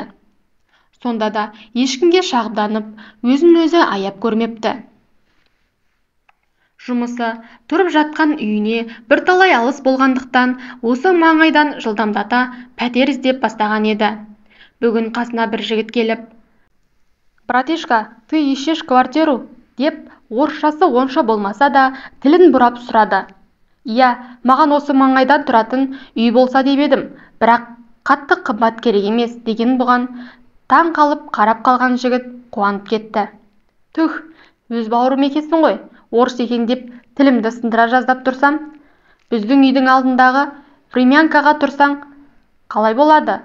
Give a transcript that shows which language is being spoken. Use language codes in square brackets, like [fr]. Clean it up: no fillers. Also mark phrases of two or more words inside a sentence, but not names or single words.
[kk] Сонда да ешкімге шағымданып, өзін-өзі аяп көрмепті. Жұмысы тұрып жатқан үйіне бірталай алыс болғандықтан, осы маңайдан жылдамдата пәтер іздеп бастаған еді. Бүгін қасына бір жігіт келіп, [ru] «Братишка, ты ищешь квартиру?» [kk] деп, орысшасы онша болмаса да, тілін бұрап сұрады. «Иә, маған осы маңайдан тұратын үй болса деп едім, бірақ қатты қымбат керек емес» деген бұған таң қалып қарап қалған жігіт қуанып кетті. «Түх, өз бауырым екенсің ғой, орыс екен деп тілімді сындыра жаздап тұрсам, біздің үйдің алдындағы времянкаға тұрсаң қалай болады?